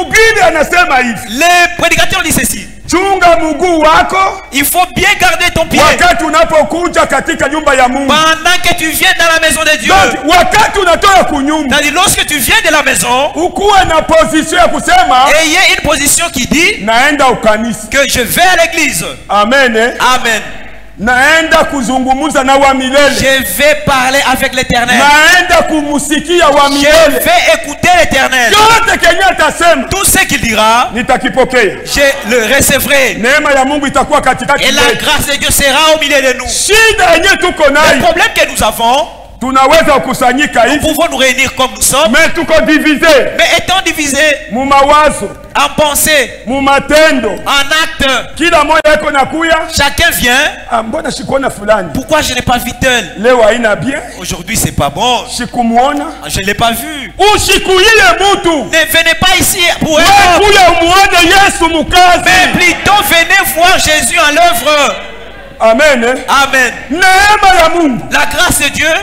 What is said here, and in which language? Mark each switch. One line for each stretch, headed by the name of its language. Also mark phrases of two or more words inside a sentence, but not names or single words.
French: Les prédicateurs disent ceci: il faut bien garder ton pied pendant que tu viens dans la maison de Dieu. C'est-à-dire, lorsque tu viens de la maison, ayez une position qui dit que je vais à l'église. Amen. Amen.
Swahili: naenda kuzungumza na wa milele.
French: Je vais parler avec l'Éternel.
Swahili: Naenda kumusikia wa milele.
French: Je vais écouter l'Éternel.
Swahili: Yote kenye atasema,
French: tout ce qu'il dira,
Swahili: nitakipokea.
French: Je le recevrai.
Swahili: Neema ya Mungu itakuwa katikati yetu.
French: Et la grâce de Dieu sera au milieu de nous.
Swahili: Shida yenye tuko nayo,
French: le problème que nous avons,
Swahili: tunaweza kukusanyika hivi,
French: nous pouvons nous réunir comme nous sommes,
Swahili: mais tuko divisé.
French: Mais étant divisés,
Swahili: mu mawazo,
French: en pensée,
Swahili: mu matendo,
French: en acte,
Swahili: kila moja yako nakuya,
French: chacun vient.
Swahili: Mbona shikuona fulani?
French: Pourquoi je n'ai pas vu tel?
Swahili: Leo haina bien.
French: Aujourd'hui c'est pas bon.
Swahili: Shikumuona,
French: je ne l'ai pas vu.
Swahili: Ushikuye mutu.
French: Ne venez pas ici pour mais plutôt venez voir Jésus en l'œuvre. Amen. Amen. La grâce de Dieu.